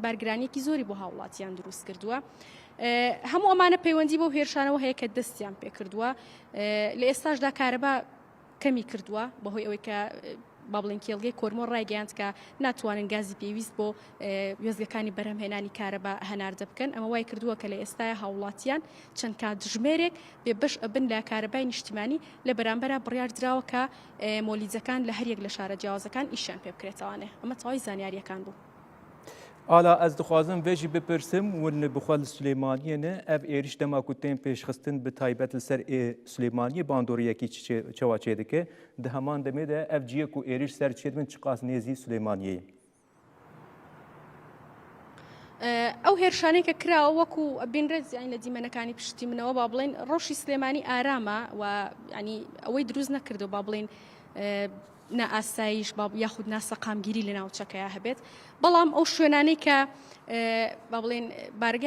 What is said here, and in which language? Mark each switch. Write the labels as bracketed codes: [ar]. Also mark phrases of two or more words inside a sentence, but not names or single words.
[ckb] بارگرانیەکی زۆری بۆ هاوڵاتیان دروست کردووە هەموو ئەمانە پەیوەندی بۆ هێرشانەوە هەیە کە دەستیان پێ کردووە لە ئێستاشدا کارەبا کەمی کردووە بەهۆی ئەوەی کە با بڵێن کێڵگەی کۆرمۆر ڕایگەیاند کە ناتوانن گازی پێویست بۆ وێزگەکانی بەرهەمهێنانی کارەبا هەناردە بکەن ئەمە وای کردووە کە لە ئێستای هاوڵاتیان چەند کات دژمێرێک بێ بەش ئەبن لە کارەبای نیشتیمانی لە بەرامبەرە بڕیار دراوە کە مۆلیزەکان لە هەریەک لە شارە جیاوازەکان ئیشیان پێ بکرێتەوانێ ئەمە تەواوی زانیاریەکان بوو [ku] ئالا ئەس دخوازم vêjî bipirsim wan bixwe li Sulêmaniyê ne ev êriş dema ku tên pêşxistin bi taybet li ser Sulêmaniyê bandoriyekî çawa çê dike di heman demê de ev ciyê ku êriş ser çêdibin çiqas nêzî Sulêmaniyê [ckb] ئەو هێرشانەی کە کراوە وەکو بینرێت یانی لە دیمەنەکانی پشتی منەوە با بڵێن ڕۆژی سلێمانی ئارامە و ینی ئەوەی دروست نەکردو با بڵێن نائاسایش یاخود ناسەقامگیری لە ناوچەکەیە هەبێت بەڵام ئەو شوێنانەی کە با بڵێن بارگای